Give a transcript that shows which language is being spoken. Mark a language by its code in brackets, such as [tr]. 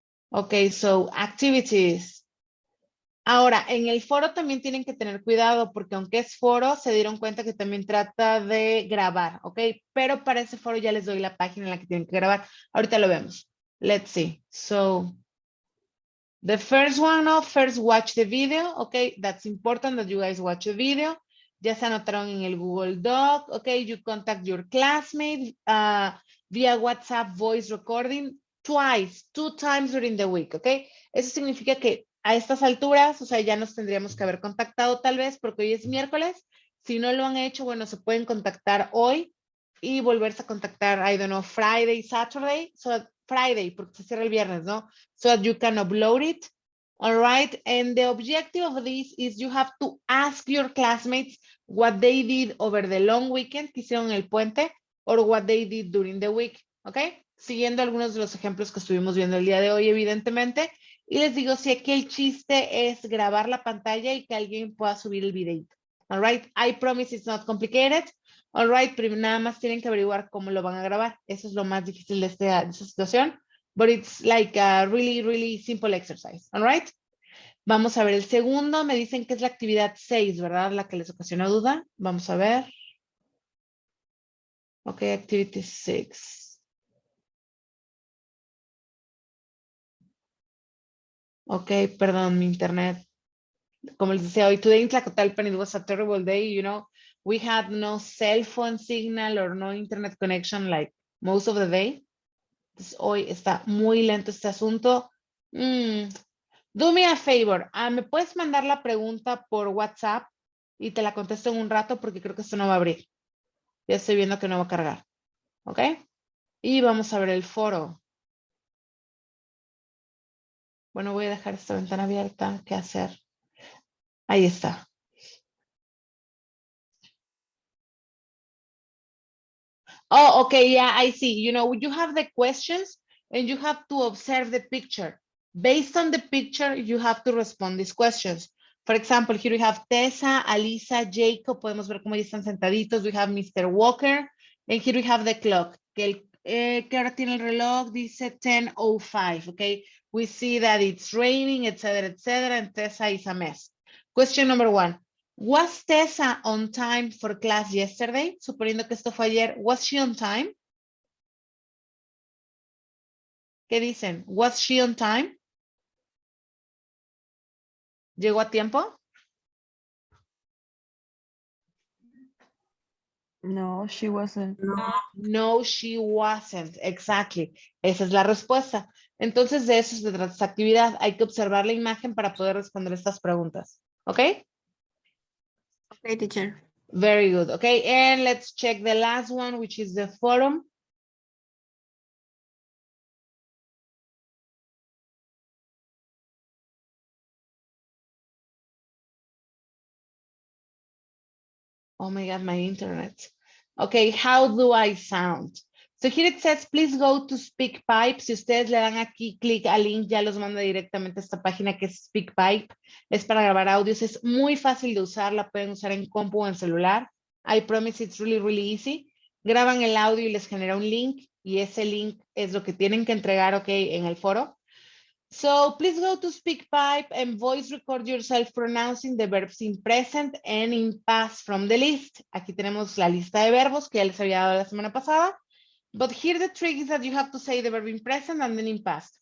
[en] Ok, so activities. [es] Ahora, en el foro también tienen que tener cuidado porque aunque es foro, se dieron cuenta que también trata de grabar, ¿ok? Pero para ese foro ya les doy la página en la que tienen que grabar. Ahorita lo vemos. [en] Let's see. So, the first one, first watch the video, okay? That's important that you guys watch the video. [es] Ya se anotaron en el Google Doc, [en] okay? You contact your classmate via WhatsApp voice recording twice, 2 times during the week, okay? [es] Eso significa que a estas alturas, o sea, ya nos tendríamos que haber contactado tal vez porque hoy es miércoles. Si no lo han hecho, bueno, se pueden contactar hoy y volverse a contactar, [en] I don't know, Friday, Saturday, so Friday, [es] porque se cierra el viernes, ¿no? [en] So that you can upload it, all right? And the objective of this is you have to ask your classmates what they did over the long weekend, [es] que hicieron el puente, [en] or what they did during the week, ¿ok? [es] Siguiendo algunos de los ejemplos que estuvimos viendo el día de hoy, evidentemente. Y les digo, si aquí el chiste es grabar la pantalla y que alguien pueda subir el videito. [en] All right, I promise it's not complicated. [es] All right, pero nada más tienen que averiguar cómo lo van a grabar. Eso es lo más difícil de esta situación. [en] But it's like a really, really simple exercise. [es] All right. Vamos a ver el segundo. Me dicen que es la actividad 6, ¿verdad? La que les ocasionó duda. Vamos a ver. [en] Ok, activity 6. [es] Ok, perdón, mi internet. Como les decía, hoy [en] today in Tlacotalpan, it was a terrible day, you know. We had no cell phone signal or no internet connection like most of the day. [es] Entonces, hoy está muy lento este asunto. [en] Do me a favor. [es] ¿Me puedes mandar la pregunta por WhatsApp y te la contesto en un rato porque creo que esto no va a abrir? Ya estoy viendo que no va a cargar. ¿Ok? Y vamos a ver el foro. Bueno, voy a dejar esta ventana abierta. ¿Qué hacer? Ahí está. [en] Oh, okay, yeah, I see. You know, you have the questions and you have to observe the picture. Based on the picture, you have to respond these questions. For example, here we have Tessa, Alisa, Jacob. [es] Podemos ver cómo ya están sentaditos. [en] We have Mr. Walker. And here we have the clock. [es] ¿Qué hora tiene el reloj? [en] Dice 10:05, okay? We see that it's raining, etc., and Tessa is a mess. Question number 1. Was Tessa on time for class yesterday? [es] Suponiendo que esto fue ayer, [en] was she on time? [es] ¿Qué dicen? [en] Was she on time? [es] ¿Llegó a tiempo? [en] No, she wasn't. No, she wasn't. Exactly. [es] Esa es la respuesta. Entonces, de eso se trata esta actividad. Hay que observar la imagen para poder responder estas preguntas. ¿Ok? [en] Okay, teacher. Very good. Okay, and let's check the last one, which is the forum. Oh my God, my internet. Okay, how do I sound? So here it says, please go to SpeakPipe. [es] Si ustedes le dan aquí clic al link, ya los manda directamente a esta página que es SpeakPipe. Es para grabar audios. Es muy fácil de usar. La pueden usar en compu o en celular. [en] I promise it's really, really easy. [es] Graban el audio y les genera un link. Y ese link es lo que tienen que entregar, ok, en el foro. [en] So please go to SpeakPipe and voice record yourself pronouncing the verbs in present and in past from the list. [es] Aquí tenemos la lista de verbos que ya les había dado la semana pasada. [en] But here the trick is that you have to say the verb in present and then in past.